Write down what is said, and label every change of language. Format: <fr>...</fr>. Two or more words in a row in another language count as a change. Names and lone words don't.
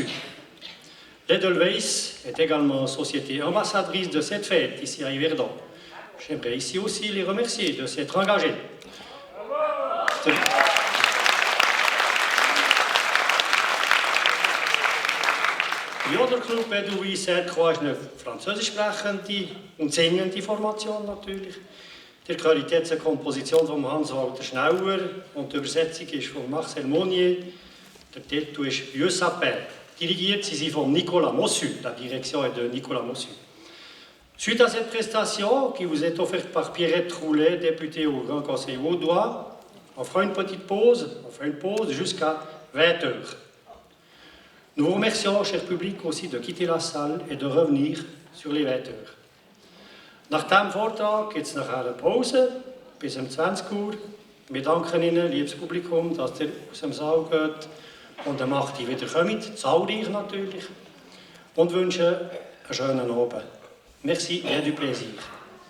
<fr>L'Edelweiss est également société ambassadrice de cette fête ici à Yverdon. J'aimerais ici aussi les remercier de s'être engagés.</fr> <de>Die Jodelclub Edelweiss Sainte-Croix ist eine französisch sprechende und singende Formation natürlich. Die Qualität ist eine Komposition von Hans-Walter Schneller und die Übersetzung ist von Marcel Monnier. Der Titel ist Vieux Sapin. Dirigiert sie von Nicolas Mossu.</de> <fr>La direction est de Nicolas Mossu. Suite à cette prestation qui vous est offerte par Pierrette Roulet, députée au Grand Conseil vaudois, on fera une petite pause, jusqu'à 20h. Nous vous remercions, cher public, aussi de quitter la salle et de revenir sur les 20h.</fr> <de>Nach diesem Vortrag gibt es nachher eine Pause bis um 20 Uhr. Wir danken Ihnen, liebes Publikum, dass ihr aus dem Saal geht und am 8 Uhr wieder kommt, zahlreich natürlich, und wünschen einen schönen Abend.</de> <fr>Merci et du plaisir.</fr>